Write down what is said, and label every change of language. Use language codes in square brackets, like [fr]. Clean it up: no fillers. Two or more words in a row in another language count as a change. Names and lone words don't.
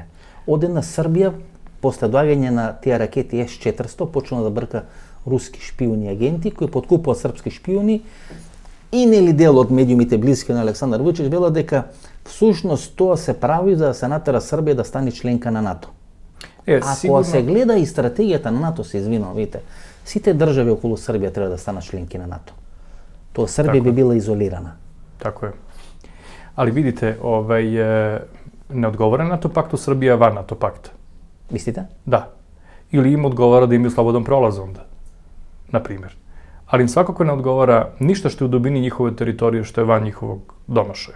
[mk] Одеднаш Србија, после доаѓање на тие ракети С-400, почна да брка руски шпиони и агенти кои подкупуваат српски шпиони и нели дел од медиумите блиски на Александар Вучич велат дека всушност тоа се прави за да се натера Србија да стане членка на НАТО. Ако се гледа и стратегијата на НАТО, се извинувам, видите, сите држави околу Србија треба да станат членки на НАТО. Тоа Србија би била изолирана. [hr] Tako je. Ali vidite, ne odgovara NATO paktu Srbija van NATO pakta. Mislite? Da. Ili im odgovara da imaju slobodan prolaz onda, na primjer. Ali im svakako ne odgovara ništa što je u dubini njihove teritorije, što je van njihovog domašaja.